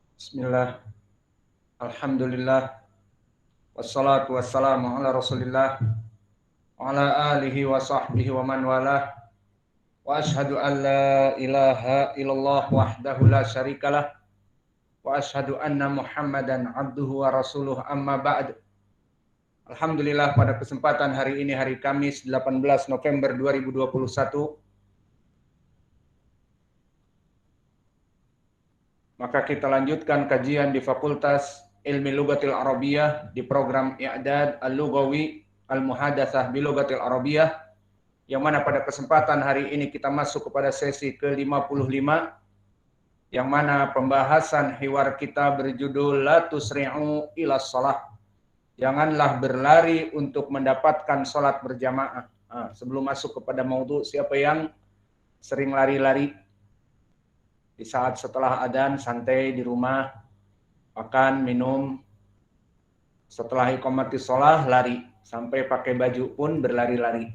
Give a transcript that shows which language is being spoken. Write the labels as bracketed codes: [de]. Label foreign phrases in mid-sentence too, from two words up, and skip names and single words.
[ar] بسم الله، الحمد لله، والصلاة والسلام على رسول الله، وعلى آله وصحبه ومن والاه، وأشهد أن لا إله إلا الله وحده لا شريك له، وأشهد أن محمدا عبده ورسوله أما بعد. [id] Alhamdulillah, pada kesempatan hari ini, hari Kamis 18 November 2021, maka kita lanjutkan kajian di Fakultas Ilmi Lughatil Arabiyah di program I'dad Al-Lughawi Al-Muhadatsah bi Lughatil Arabiyah, yang mana pada kesempatan hari ini kita masuk kepada sesi ke-55, yang mana pembahasan hiwar kita berjudul La tusri'u ila shalah. Janganlah berlari untuk mendapatkan salat berjamaah. Sebelum masuk kepada maudhu, siapa yang sering lari-lari? Di saat setelah adzan santai di rumah, makan, minum, setelah [ar] إقامة الصلاة [id] lari, sampai pakai baju pun berlari-lari.